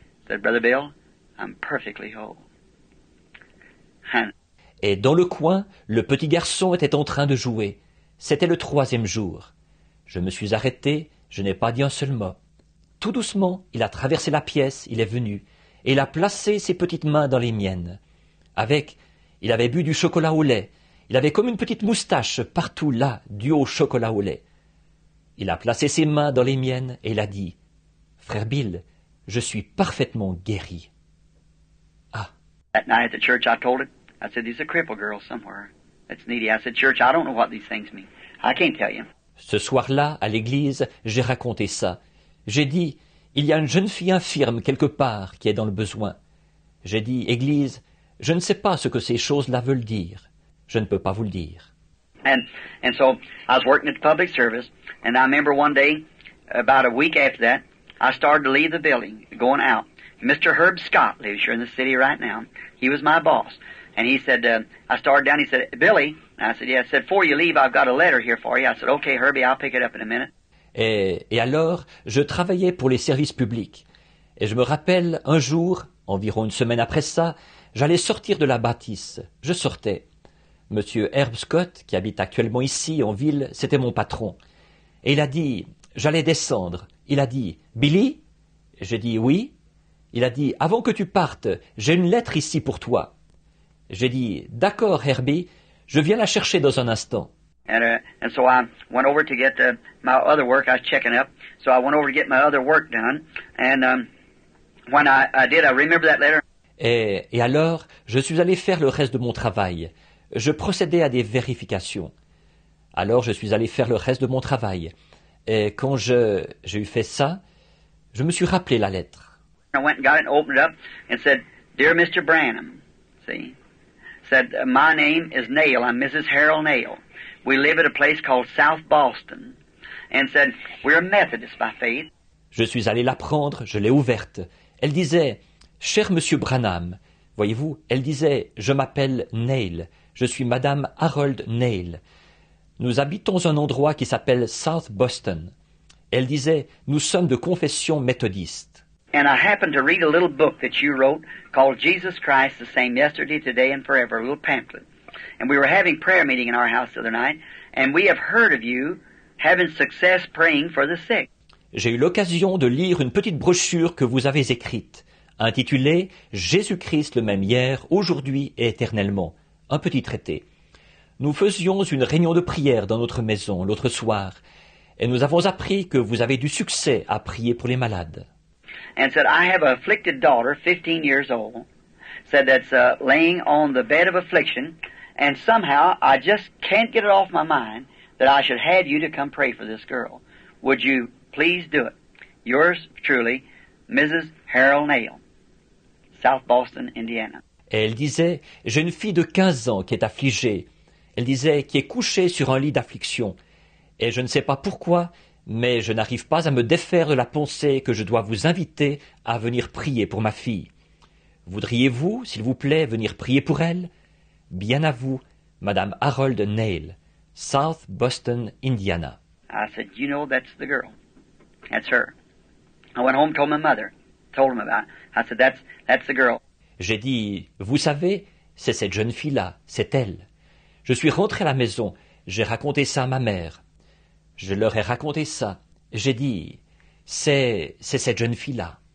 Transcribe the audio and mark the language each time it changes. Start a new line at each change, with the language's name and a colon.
English: Said, Brother Bill, I'm perfectly whole.
French: Et dans le coin, le petit garçon était en train de jouer. C'était le 3e jour. Je me suis arrêté, je n'ai pas dit un seul mot. Tout doucement, il a traversé la pièce, il est venu, et il a placé ses petites mains dans les miennes. Il avait bu du chocolat au lait. Il avait comme une petite moustache partout là, due au chocolat au lait. Il a placé ses mains dans les miennes et il a dit « Frère Bill, je suis parfaitement guéri. » Ah.
English: That night at the church, I told it. I said, "There's a cripple girl somewhere that's needy." I said, "Church, I don't know what these things mean. I can't tell you."
French: Ce soir-là, à l'église, j'ai raconté ça. J'ai dit « Il y a une jeune fille infirme quelque part qui est dans le besoin. » J'ai dit « Église, je ne sais pas ce que ces choses-là veulent dire. Je ne peux pas vous le dire. »
English: And so I was working at the public service, and I remember one day, about a week after that, I started to leave the building, going out. Mr. Herb Scott lives here in the city right now. He was my boss. And he said, I started down, he said, "Billy," I said, "Yeah." I said, "Before you leave, I've got a letter here for you." I said, "Okay, Herbie, I'll pick it up in a minute."
French: Et alors, je travaillais pour les services publics. Et je me rappelle, un jour, environ une semaine après ça, j'allais sortir de la bâtisse. Je sortais. Monsieur Herb Scott, qui habite actuellement ici, en ville, c'était mon patron. Et il a dit, j'allais descendre. Il a dit, « Billy ?» J'ai dit, « Oui ?» Il a dit, « Avant que tu partes, j'ai une lettre ici pour toi. » J'ai dit, « D'accord, Herbie, je viens la chercher dans un instant. »
English: And so I went over to get my other work. I was checking up. So I went over to get my other work done. And when I did, I remember that letter.
French: Et alors, je suis allé faire le reste de mon travail. Je procédais à des vérifications. Alors, je suis allé faire le reste de mon travail. Et quand j'ai eu fait ça, je me suis rappelé la lettre.
English: I went and got it and opened it up and said, "Dear Mr. Branham," see, said, "My name is Nail. I'm Mrs. Harold Nail. We live at a place called South Boston." And said, "We're Methodists by faith."
French: Je suis allé la prendre, je l'ai ouverte. Elle disait, « Cher Monsieur Branham, voyez-vous, elle disait, je m'appelle Nail, je suis Madame Harold Nail. Nous habitons un endroit qui s'appelle South Boston. » Elle disait, « Nous sommes de confession méthodiste. »
English: And I happened to read a little book that you wrote called Jesus Christ the Same Yesterday, Today, and Forever, a little pamphlet. And we were having prayer meeting in our house the other night, and we have heard of you having success praying for the sick.
French: J'ai eu l'occasion de lire une petite brochure que vous avez écrite, intitulée « Jésus-Christ le même hier, aujourd'hui et éternellement », un petit traité. Nous faisions une réunion de prière dans notre maison l'autre soir, et nous avons appris que vous avez du succès à prier pour les malades.
English: And said, "I have an afflicted daughter, 15 years old, said that's laying on the bed of affliction, and somehow I just can't get it off my mind that I should have you to come pray for this girl. Would you please do it? Yours truly, Mrs. Harold Nail, South Boston, Indiana."
French: Et elle disait, j'ai une fille de 15 ans qui est affligée. Elle disait, qui est couchée sur un lit d'affliction. Et je ne sais pas pourquoi, mais je n'arrive pas à me défaire de la pensée que je dois vous inviter à venir prier pour ma fille. Voudriez-vous, s'il vous plaît, venir prier pour elle? Bien à vous, Madame Harold Nail, South Boston, Indiana.
English: I said, "You know, that's the girl. That's her." I went home, told my mother, told him about it. I said, that's the girl."
French: J'ai dit, vous savez, c'est cette jeune fille-là, c'est elle. Je suis rentré à la maison, j'ai raconté ça à ma mère. Je leur ai raconté ça. J'ai dit, c'est cette jeune fille-là.